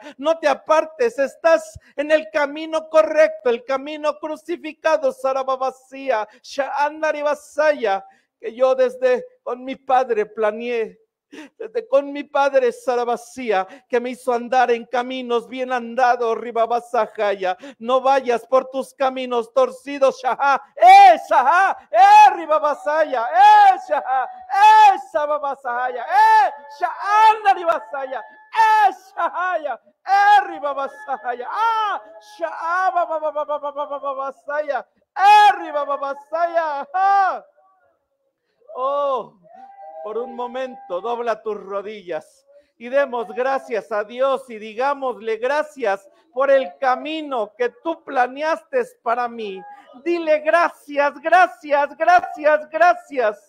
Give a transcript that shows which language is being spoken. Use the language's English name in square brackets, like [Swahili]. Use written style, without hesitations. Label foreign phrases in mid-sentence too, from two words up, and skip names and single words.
[Spanish] No te apartes, estás en el camino correcto, el camino crucificado, Sarababasía, Shaandaribasaya, que yo desde con mi padre planeé. Desde con mi padre Sarabasía, que me hizo andar en caminos bien andados, Ribabasajaya. No vayas por tus caminos torcidos, Shahá, Shahá, Ribabasaya, Shahá, Sababasajaya, Shahanda Ribasaya, Shahaya, Ribabasajaya, Shahababababababasaya, Ribabasaya. Oh, por un momento dobla tus rodillas y demos gracias a Dios y digámosle gracias por el camino que tú planeaste para mí. Dile gracias, gracias, gracias, gracias.